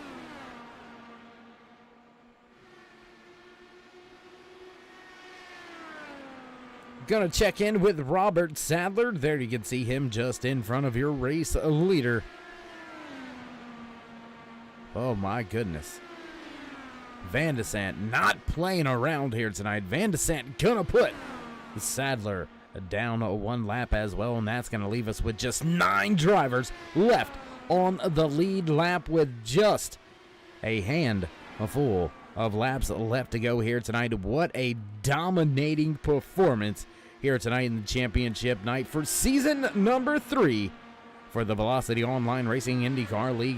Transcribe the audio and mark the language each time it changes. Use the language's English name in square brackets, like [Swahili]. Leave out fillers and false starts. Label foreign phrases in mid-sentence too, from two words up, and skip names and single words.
[English] Gonna check in with Robert Sadler. There you can see him just in front of your race leader. Oh my goodness. Van de Sande not playing around here tonight. Van de Sande gonna put Sadler down 1 lap as well, and that's gonna leave us with just 9 drivers left on the lead lap with just a handful of laps left to go here tonight. What a dominating performance here tonight in the championship night for season number 3 for the Velocity Online Racing IndyCar League.